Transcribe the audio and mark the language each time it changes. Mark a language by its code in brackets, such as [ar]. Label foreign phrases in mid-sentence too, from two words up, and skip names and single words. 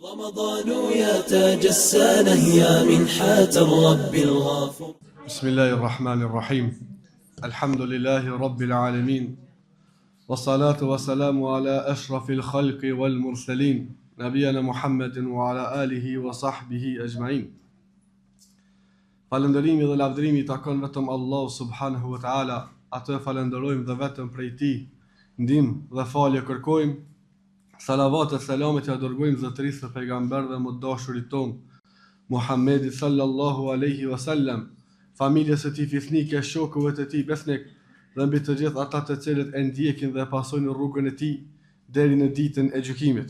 [ar] رمضان يا تاج السنة يا منحة الرب الغفور. بسم الله الرحمن الرحيم. الحمد لله رب العالمين، والصلاة والسلام على أشرف الخلق والمرسلين نبينا محمد وعلى آله وصحبه أجمعين. [sq] Falëndërimi dhe lavdërimi takon vetëm Allah [ar] سبحانه وتعالى, [sq] atë falenderojmë dhe vetëm prej tij ndihmë dhe falje kërkojmë. Salavat e selamet ja dërgojmë zotërisë së pejgamberëve më të dashurit ton, Muhammedit [ar] صلى الله عليه وسلم, [sq] familjes së tij fisnike, shokëve të tij besnik dhe mbi të gjithë ata të cilët e ndjekin dhe pasojnë rrugën e tij deri në ditën e gjykimit.